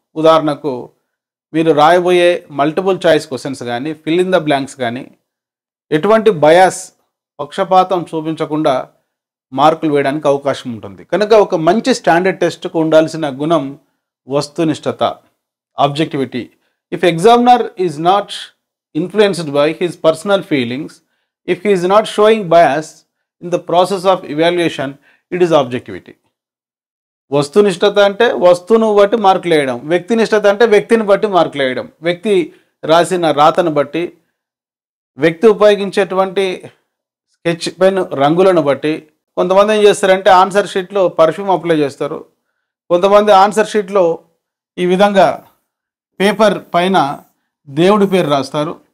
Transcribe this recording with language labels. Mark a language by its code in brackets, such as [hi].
[te] ఉదాహరణకు మీరు రాయబోయే multiple choice questions కానీ, ఫిల్ ఇన్ ద బ్లాంక్స్ కానీ ఎటువంటి బయాస్, పక్షపాతం చూపించకుండా మార్కులు వేయడానికి అవకాశం ఉంటుంది. కనుక ఒక మంచి స్టాండర్డ్ టెస్ట్కు ఉండాల్సిన గుణం వస్తునిష్టత, objectivity. [en] If examiner is not influenced by his personal feelings, if he is not showing bias in the process of evaluation, it is objectivity. [te] వస్తునిష్టత అంటే వస్తువును బట్టి మార్కులు వేయడం, వ్యక్తినిష్టత అంటే వ్యక్తిని బట్టి మార్కులు వేయడం. వ్యక్తి రాసిన రాతను బట్టి, వ్యక్తి ఉపయోగించేటువంటి స్కెచ్ పెన్ రంగులను బట్టి. కొంతమంది ఏం చేస్తారంటే ఆన్సర్ షీట్లో పర్ఫ్యూమ్ అప్లై చేస్తారు, కొంతమంది ఆన్సర్ షీట్లో ఈ విధంగా పేపర్ పైన దేవుడి పేరు రాస్తారు.